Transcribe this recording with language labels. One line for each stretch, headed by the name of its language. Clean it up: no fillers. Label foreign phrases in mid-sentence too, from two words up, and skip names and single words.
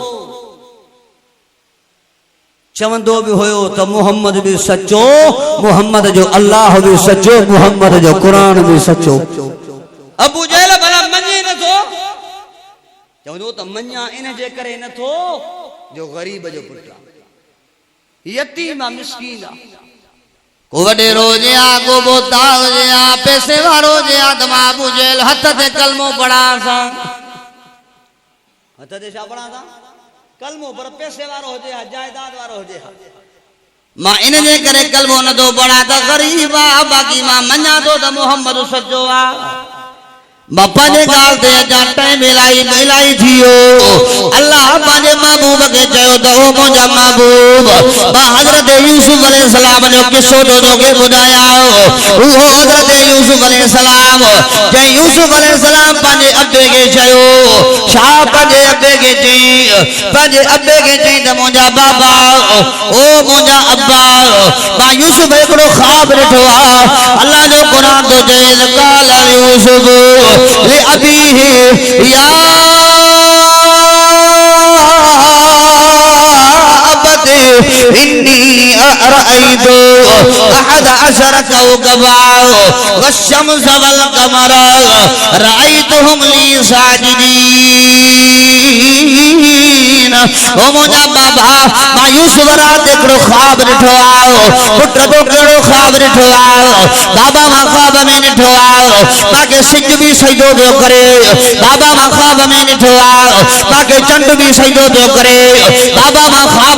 Sindhi: चवंदो भी होयो त मोहम्मद भी सच्चो मोहम्मद जो अल्लाह भी सच्चो मोहम्मद जो कुरान भी सच्चो अबू जहल भला मञे नथो चवंदो त मञा इन जे करे नथो जो गरीब जो पुट यतीम मिस्कीन को वडेरो जे आ को बोताल जे आ पैसे वारो जे आ त मां अबू जहल हथ ते कलमो पढ़ा सा हथ ते छा पढ़ा सा कलमो पर पैसे वारो हो जे जायदाद वारो हो जे मां इन जे करे कलमो न दो पढ़ा त गरीब आ बाकी मां मञा तो त मोहम्मद सच्चो आ बापा जे गाल ते अजा टाइम इलाही थियो अल्लाह पंहिंजे महबूब के चयो त ओ मुंहिंजा महबूब मां हज़रत यूसुफ अलैहिस्सलाम जो किस्सो तोखे ॿुधाया उहो हज़रत यूसुफ अलैहिस्सलाम जंहिं यूसुफ अलैहिस्सलाम पंहिंजे अबे के चयो छा पंहिंजे अबे के चई त मुंहिंजा बाबा ओ मुंहिंजा अब्बा मां यूसुफ हिकिड़ो ख्वाब ॾिठो आहे अल्लाह जो क़ुरान तो चए
Arabic: قال يوسف لأبيه يا أبت إني رأيت 11 كوكبا والشمس والقمر رأيتهم لي ساجدين
Sindhi: ओ मुंहिंजा बाबा मां यूसुफ रात हिकिड़ो ख्वाब ॾिठो आहे पुट तो कहिड़ो ख्वाब ॾिठो आहे बाबा मां ख्वाब में ॾिठो आहे मांखे सिज बि सजदो पियो करे बाबा मां ख्वाब में ॾिठो आहे मांखे चंड बि सजदो पियो करे बाबा मां ख्वाब